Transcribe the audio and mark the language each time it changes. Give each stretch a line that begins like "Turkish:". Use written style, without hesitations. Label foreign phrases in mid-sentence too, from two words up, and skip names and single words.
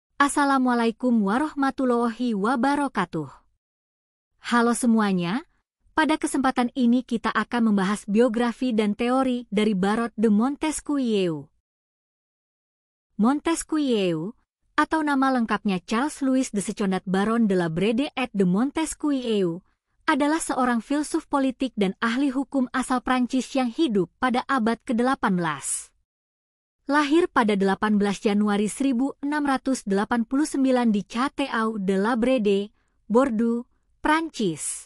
Arabic: السلام عليكم ورحمة الله وبركاته.
Indonesian: Halo semuanya, pada kesempatan ini kita akan membahas biografi dan teori dari Baron de Montesquieu. Montesquieu, atau nama lengkapnya Charles Louis de Secondat Baron de la Brede et de Montesquieu, adalah seorang filsuf politik dan ahli hukum asal Prancis yang hidup pada abad ke-18. Lahir pada 18 Januari 1689 di Château de la Brede, Bordeaux, Prancis.